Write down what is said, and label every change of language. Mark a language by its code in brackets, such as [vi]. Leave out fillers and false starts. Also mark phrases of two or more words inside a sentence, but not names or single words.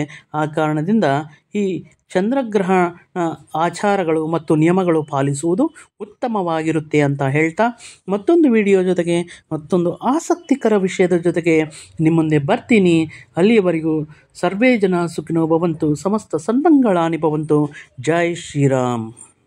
[kn] ಆ ಕಾರಣದಿಂದ ಈ ಚಂದ್ರಗ್ರಹಣ ಆಚಾರಗಳು ಮತ್ತು ನಿಯಮಗಳು ಪಾಲಿಸುವುದು ಉತ್ತಮವಾಗಿರುತ್ತೆ ಅಂತ ಹೇಳ್ತಾ, ಮತ್ತೊಂದು ವಿಡಿಯೋ ಜೊತೆಗೆ, ಮತ್ತೊಂದು ಆಸಕ್ತಿಕರ ವಿಷಯದ ಜೊತೆಗೆ ನಿಮ್ಮ ಮುಂದೆ ಬರ್ತೀನಿ. [sa] ಅಲ್ಲಿಯವರೆಗೂ ಸರ್ವೇ ಜನ ಸುಖಿನೋ ಭವಂತು, ಸಮಸ್ತ ಸನ್ಮಂಗಳಾನಿ ಭವಂತು. [kn] ಜೈ ಶ್ರೀರಾಮ್.